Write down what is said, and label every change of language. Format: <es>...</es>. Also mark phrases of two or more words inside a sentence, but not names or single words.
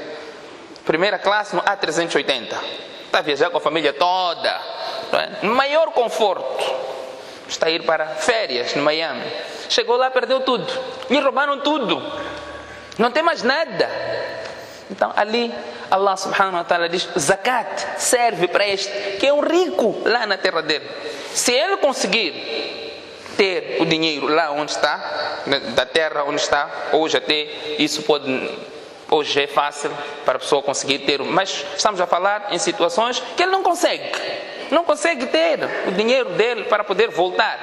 <pt>Primeira classe no A380. Está a viajar com a família toda, no maior conforto. Está a ir para férias no Miami. Chegou lá, perdeu tudo. Lhe roubaram tudo. Não tem mais nada. Então ali Allah</pt> <ar>سبحانه وتعالى</ar> <pt>diz: zakat serve para este que é um rico lá na terra dele. Se ele conseguir ter o dinheiro lá onde está, da terra onde está, hoje até isso hoje é fácil para a pessoa conseguir ter, mas estamos a falar em situações que ele não consegue ter o dinheiro dele para poder voltar.</pt>